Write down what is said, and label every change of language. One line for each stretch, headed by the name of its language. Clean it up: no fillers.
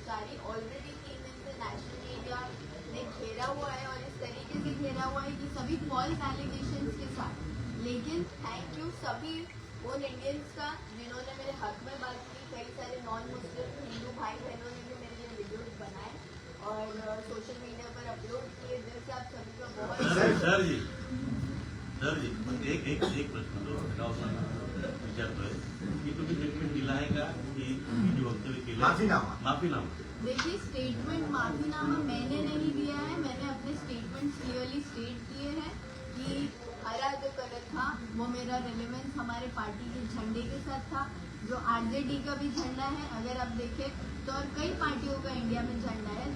Hindi: सारी ऑलरेडी 3 दिन से नेशनल मीडिया ने घेरा हुआ है और इस तरीके से घेरा हुआ है कि सभी फॉल्स एलिगेशंस के साथ। लेकिन थैंक यू सभी उन इंडियंस का जिन्होंने मेरे हक में बात की। कई सारे नॉन मुस्लिम हिंदू भाई बहनों ने भी मेरे लिए वीडियोज बनाए और सोशल मीडिया पर अपलोड किए। दिल से आप सभी का बहुत
Marathi: सर जी एक प्रश्न जो राव साहेब विचारतोय की तुम्ही स्टेटमेंट दिला आहे का की तुम्ही जे वक्तव्य केलं माफीनामा
Hindi: देखिए, स्टेटमेंट माफीनामा मैंने नहीं दिया है। मैंने अपने स्टेटमेंट क्लियरली स्टेट किए हैं कि हरा जो कलर था वो मेरा रिलेवेंस हमारे पार्टी के झंडे के साथ था, जो आरजेडी का भी झंडा है अगर आप देखें तो, और कई पार्टियों का इंडिया में झंडा है।